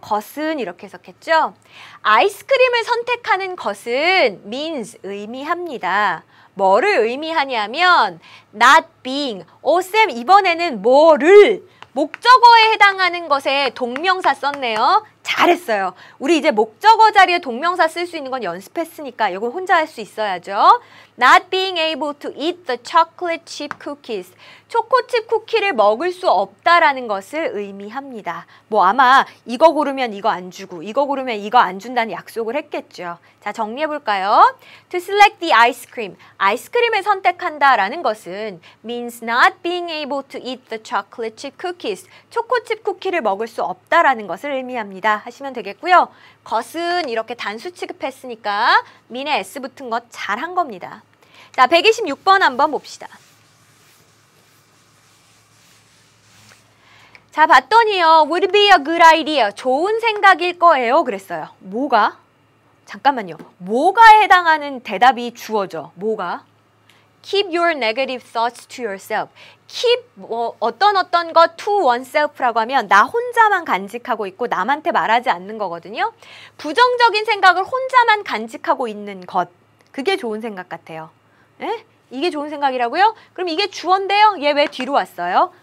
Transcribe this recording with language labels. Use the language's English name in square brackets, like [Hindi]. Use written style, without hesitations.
[Korean] 것은 이렇게 해석했죠? 아이스크림을 선택하는 것은 means 의미합니다. 뭐를 의미하냐면 [English] not being. [Korean] 쌤, 이번에는 뭐를 목적어에 해당하는 것에 동명사 썼네요. 잘했어요. 우리 이제 목적어 자리에 동명사 쓸 수 있는 건 연습했으니까 이건 혼자 할 수 있어야죠. [English] Not being able to eat the chocolate chip cookies. [Korean] 초코칩 쿠키를 먹을 수 없다라는 것을 의미합니다. 뭐 아마 이거 고르면 이거 안 주고 이거 고르면 이거 안 준다는 약속을 했겠죠. 자, 정리해볼까요? [English] To select the ice cream. [Korean] 아이스크림을 선택한다라는 것은 [English] means not being able to eat the chocolate chip cookies. [Korean] 초코칩 쿠키를 먹을 수 없다라는 것을 의미합니다. 하시면 되겠고요. 것은 이렇게 단수 취급했으니까 mean에 s 붙은 것 잘한 겁니다. 자, 126번 한번 봅시다. 자, 봤더니요. [English] Would be a good idea. [Korean] 좋은 생각일 거예요. 그랬어요. 뭐가? 잠깐만요. 뭐가 해당하는 대답이 주어져. 뭐가? [English] Keep your negative thoughts to yourself. [Korean] Keep 어떤 것 to oneself라고 하면 나 혼자만 간직하고 있고 남한테 말하지 않는 거거든요. 부정적인 생각을 혼자만 간직하고 있는 것. 그게 좋은 생각 같아요. 에? 이게 좋은 생각이라고요? 그럼 이게 주어인데요? 얘 왜 뒤로 왔어요?